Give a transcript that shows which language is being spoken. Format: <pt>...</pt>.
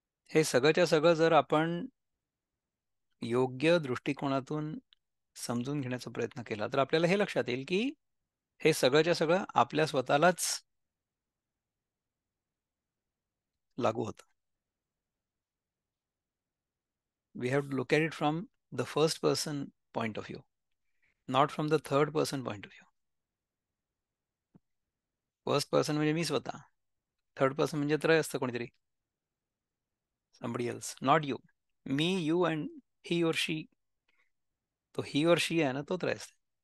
<mr>हे सगळंच्या सगळं जर आपण योग्य दृष्टिकोनातून समजून घेण्याचा प्रयत्न केला तर आपल्याला हे लक्षात येईल की हे सगळंच्या सगळं आपल्या स्वतःलाच लागू होतं.</mr> <en>We have to look at it from the first person point of view, not from the third person point of view.</en> <mr>First person म्हणजे मी स्वतः, थर्ड पर्सन म्हणजे त्रय असतं कोणीतरी,</mr> <en>somebody else, not you.</en> <mr>मी,</mr> <en>You and he और she.</en> <mr>तो ही और शी आहे ना तो त्रय असते.</mr>